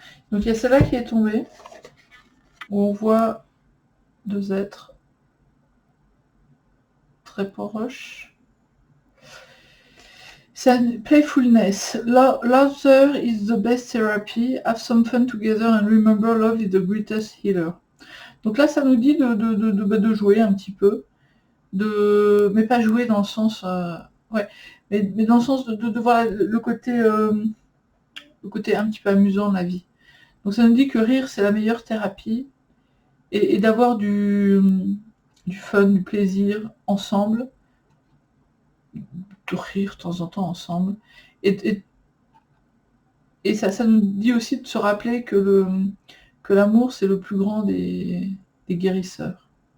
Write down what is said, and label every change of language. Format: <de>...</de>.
<fr>Donc, il y a celle-là qui est tombée, où on voit deux êtres très proches. C'est playfulness.</fr> <en>Laughter is the best therapy. Have some fun together and remember love is the greatest healer.</en> <fr>Donc là, ça nous dit de jouer un petit peu, mais pas jouer dans le sens, ouais, mais dans le sens de voir le côté un petit peu amusant de la vie. Donc ça nous dit que rire c'est la meilleure thérapie et d'avoir du fun, du plaisir ensemble, de rire de temps en temps ensemble, et ça nous dit aussi de se rappeler que l'amour c'est le plus grand des guérisseurs.</fr>